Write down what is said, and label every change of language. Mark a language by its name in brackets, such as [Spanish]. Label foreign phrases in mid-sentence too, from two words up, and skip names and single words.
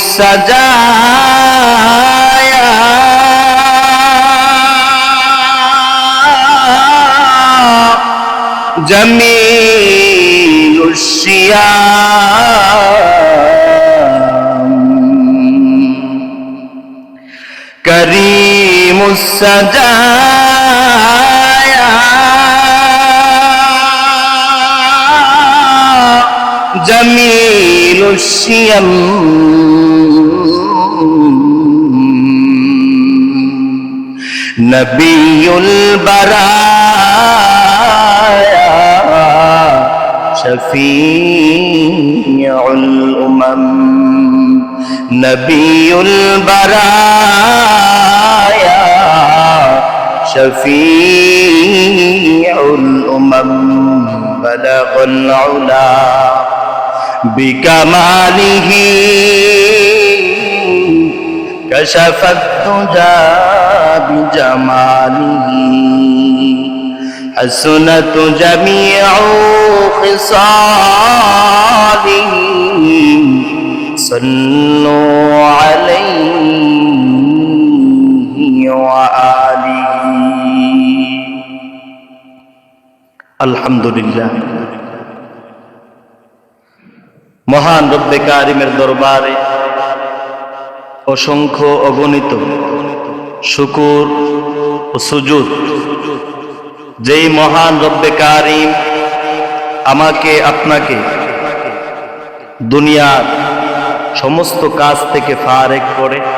[Arabic] سجايا جميل الشيم كريم سجايا جميل الشيم نبي البرايا شفيع الأمم نبي البرايا شفيع الأمم بلغ العلى بكماله كشف الدجى بجماله حسنت جميع خصاله صلوا عليه وآله الحمد لله [Bangla] মহান রব্বে কারিমের দরবারে অসংখ্য অগণিত শুকর ও সুজুদ যেই মহান রব্বে কারিম আমাকে আপনাকে দুনিয়ার সমস্ত কাজ থেকে ফারেক করে